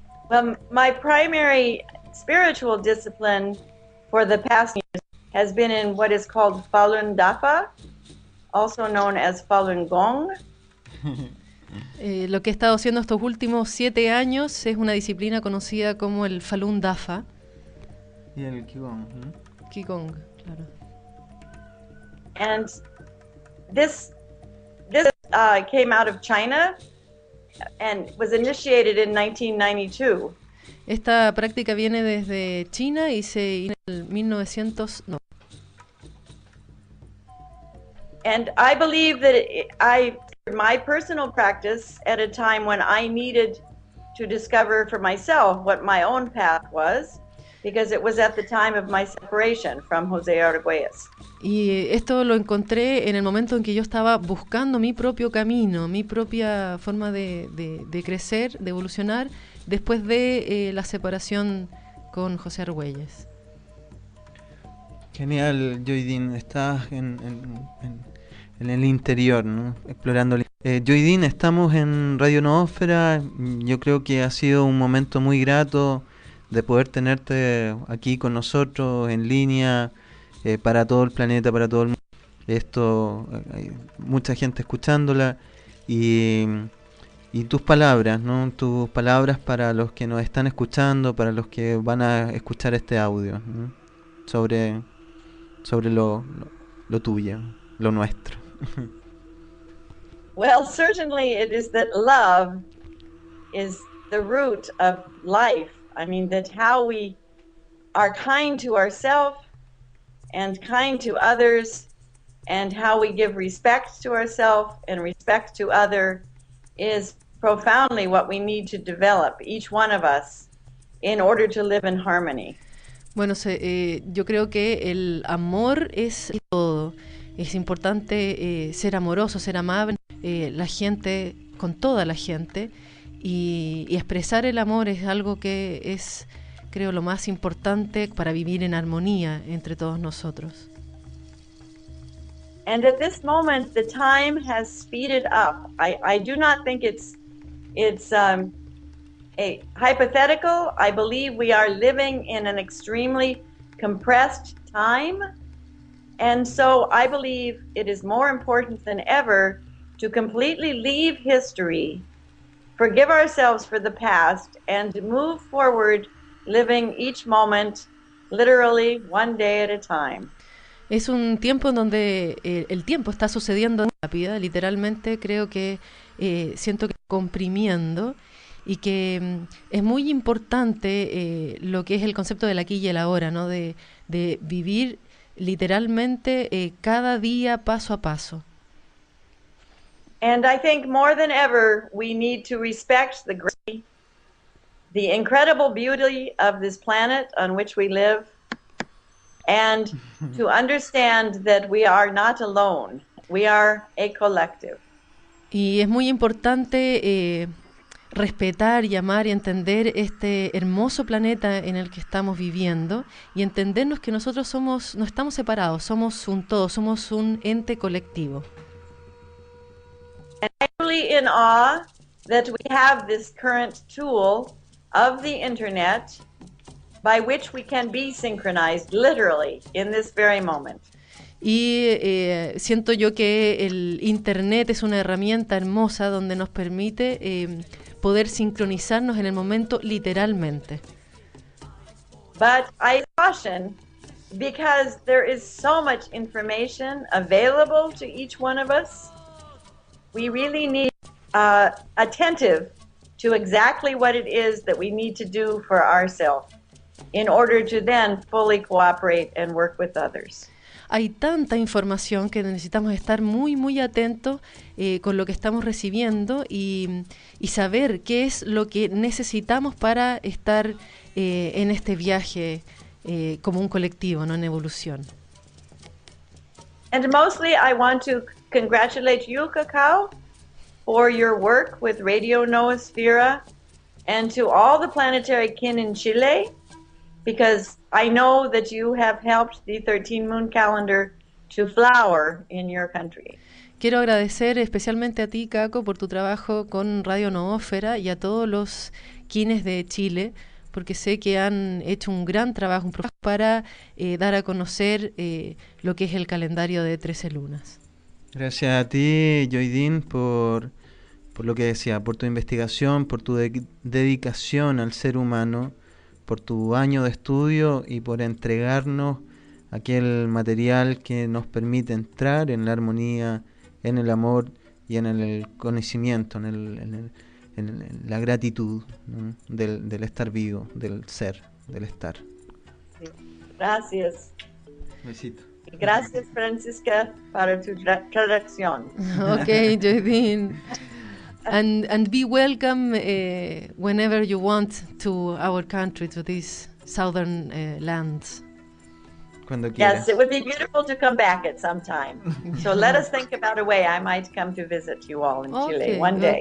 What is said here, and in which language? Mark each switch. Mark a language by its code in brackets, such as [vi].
[en] Well, my primary spiritual discipline for the past years has been in what is called Falun Dafa, also known as Falun Gong. [es] Lo que he estado haciendo estos últimos 7 años es una disciplina conocida como el Falun Dafa. Y el Qigong. Qigong, claro. [en] And this came out of China and was initiated in 1992. [es] Esta práctica viene desde China y se inició en el 1900. No. [en] And I believe that my personal practice at a time when I needed to discover for myself what my own path was, because it was at the time of my separation from José Argüelles. [es] Y esto lo encontré en el momento en que yo estaba buscando mi propio camino, mi propia forma de crecer, de evolucionar, después de la separación con José Argüelles. Genial, Lloydine, estás en el interior, ¿no? Explorando. Lloydine, estamos en Radio Noosfera. Yo creo que ha sido un momento muy grato de poder tenerte aquí con nosotros en línea, para todo el planeta, para todo el mundo. Esto, hay mucha gente escuchándola y tus palabras, ¿no? Tus palabras para los que nos están escuchando, para los que van a escuchar este audio, ¿no? sobre lo tuyo, lo nuestro. [en] Well, certainly it is that love is the root of life. I mean, that how we are kind to ourselves and kind to others, and how we give respect to ourselves and respect to others is profoundly what we need to develop, each one of us, in order to live in harmony. [es] Bueno, yo creo que el amor es todo. Es importante ser amoroso, ser amable, la gente, con toda la gente, y expresar el amor es algo que es, creo, lo más importante para vivir en armonía entre todos nosotros. [en] And at this moment, the time has speeded up. I do not think it's a hypothetical. I believe we are living in an extremely compressed time. And so I believe it is more important than ever to completely leave history, forgive ourselves for the past, and move forward, living each moment, literally one day at a time. [es] Es un tiempo en donde el tiempo está sucediendo rápido, literalmente creo que siento que comprimiendo, y que es muy importante lo que es el concepto del aquí y el ahora, ¿no? De vivir literalmente cada día paso a paso. [en] And I think more than ever we need to respect the incredible beauty of this planet on which we live, and to understand that we are not alone. We are a collective. [es] Y es muy importante respetar y amar y entender este hermoso planeta en el que estamos viviendo y entendernos que nosotros no estamos separados, somos un todo, somos un ente colectivo. [en] And I'm really in awe that we have this current tool of the internet by which we can be synchronized literally in this very moment. [es] Y siento yo que el internet es una herramienta hermosa donde nos permite poder sincronizarnos en el momento literalmente. [en] But I caution, because there is so much information available to each one of us, we really need attentive to exactly what it is that we need to do for ourselves in order to then fully cooperate and work with others. [es] Hay tanta información que necesitamos estar muy, muy atentos con lo que estamos recibiendo y saber qué es lo que necesitamos para estar en este viaje como un colectivo, ¿no? En evolución. [en] And mostly I want to congratulate you, Cacao, for your work with Radio Noosfera and to all the planetary kin in Chile, because I know that you have helped the 13 moon calendar to flower in your country. [es] Quiero agradecer especialmente a ti, Caco, por tu trabajo con Radio Noosfera y a todos los quines de Chile, porque sé que han hecho un gran trabajo para dar a conocer lo que es el calendario de 13 lunas. Gracias a ti, Lloydine, por lo que decía, por tu investigación, por tu dedicación al ser humano, por tu año de estudio y por entregarnos aquel material que nos permite entrar en la armonía, en el amor y en el conocimiento, en la gratitud, ¿no? del estar vivo, del ser, del estar. Gracias. Besito. Gracias, Francisca, para tu traducción. [en] Okay, Lloydine. And be welcome whenever you want to our country, to these southern lands. [es] Cuando quieras. [en] Yes, it would be beautiful to come back at some time. So let us think about a way I might come to visit you all in Chile one day.